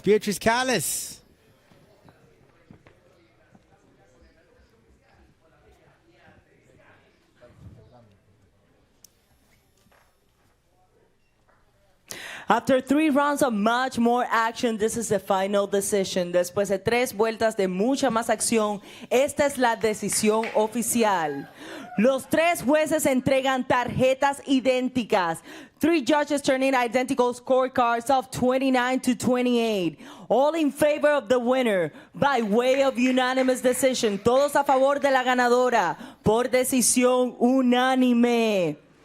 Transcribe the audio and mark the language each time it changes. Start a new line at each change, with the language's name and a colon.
English: Beatriz Calles. After 3 rounds of much more action, this is the final decision.
Spanish: Después de 3 vueltas de mucha más acción, esta es la decisión oficial. Los 3 jueces entregan tarjetas idénticas.
English: 3 judges turn in identical scorecards of 29-28. All in favor of the winner by way of unanimous decision.
Spanish: Todos a favor de la ganadora por decisión unánime.